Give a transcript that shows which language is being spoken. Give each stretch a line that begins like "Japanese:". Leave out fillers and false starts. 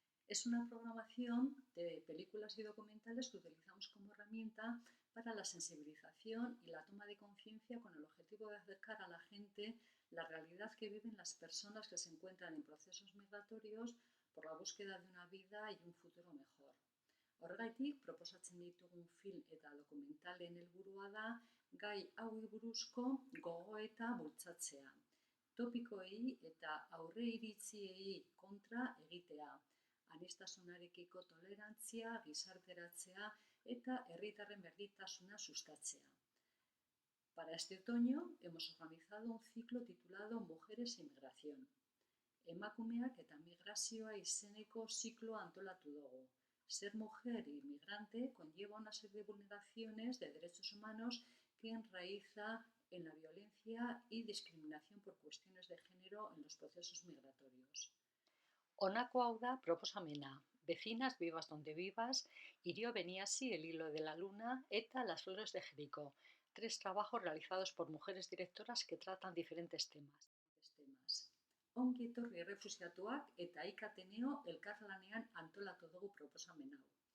Spanish: Es una programación de películas y documentales que utilizamos como herramienta para la sensibilización y la toma de conciencia con el objetivo de acercar a la gente la realidad que viven las personas que se encuentran en procesos migratorios por la búsqueda de una vida y un futuro mejor.
Basque: Horregatik, proposatzen ditugun film eta dokumentalen helburua da gai hauei buruzko gogoeta bultzatzea. Topikoei eta aurreiritziei kontra egitea, aniztasunarekiko tolerantzia, gizarteratzea eta herritarren berdintasuna sustatzea.
Spanish: Para este otoño hemos organizado un ciclo titulado Mujeres e Migración.
Basque: Emakumeak eta migrazioa izeneko zikloa antolatu dugu.
Spanish: Ser mujer y migrante conlleva una serie de vulneraciones de derechos humanos que enraiza en la violencia y discriminación por cuestiones de género en los procesos migratorios.
Basque: Honako hau da proposamena,
Spanish: Vecinas vivas donde vivas, Irio Beniasi, El hilo de la luna eta Las flores de Jericó, 3 trabajos realizados por mujeres directoras que tratan diferentes temas.
Basque: Ongi etorri errefuxiatuak eta Ikateneo elkarlanean antolatu dugu proposamen hau.